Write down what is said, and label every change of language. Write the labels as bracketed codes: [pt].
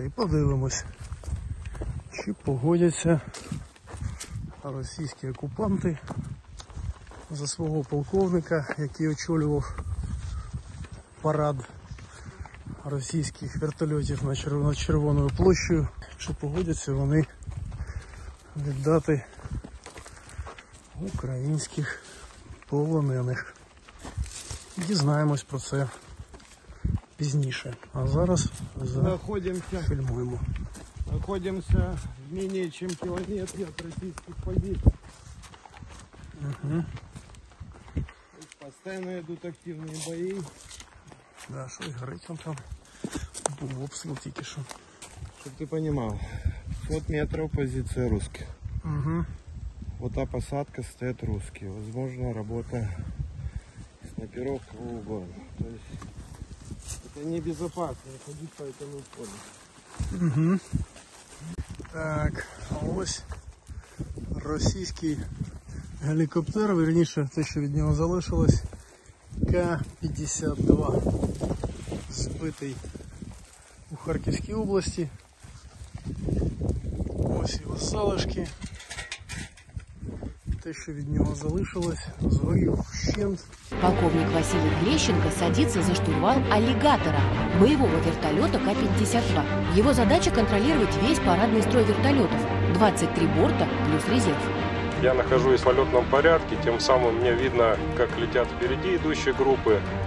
[uk] І подивимось, чи погодяться російські окупанти за свого полковника, який очолював парад російських вертольотів над Червоною площею, чи погодяться вони віддати українських полонених. Дізнаємось про це пізніше. А зараз фільмуємо. [ru] Находимся в менее чем километре от российских позиций. Постоянно идут активные бои. [uk] Да, щось горить он там. Був обстріл тільки що. [ru] Чтоб ты понимал, 500 метров позиция русских. Вот та посадка стоят русские. Возможно, работа снайперов кого угодно. То есть это небезопасно ходить по этому полю. [uk] Так, а ось російський гелікоптер, вірніше те, що від нього залишилось, К-52, збитий у Харківській області. Ось його залишки. Те, що від нього залишилось, згорів вщент. [ru] Полковник Василий Глещенко садится за штурвал аллигатора, боевого вертолета К-52. Его задача контролировать весь парадный строй вертолетов. 23 борта плюс резерв. Я нахожусь в полетном порядке, тем самым мне видно, как летят впереди идущие группы.